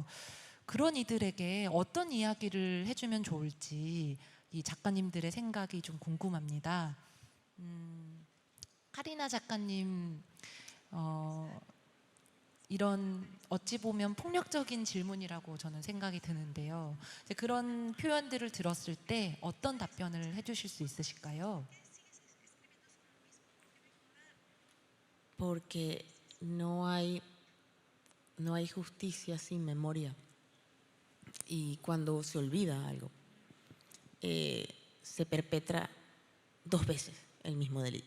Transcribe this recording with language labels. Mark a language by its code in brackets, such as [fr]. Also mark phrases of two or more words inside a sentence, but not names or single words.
[ko] 그런 이들에게 어떤 이야기를 해주면 좋을지 이 작가님들의 생각이 좀 궁금합니다. 카리나 작가님, 이런 어찌 보면 폭력적인 질문이라고 저는 생각이 드는데요. 이제 그런 표현들을 들었을 때 어떤 답변을 해주실 수 있으실까요? [es] Porque no hay justicia sin memoria. Y cuando se olvida algo, se perpetra 2 veces el mismo delito.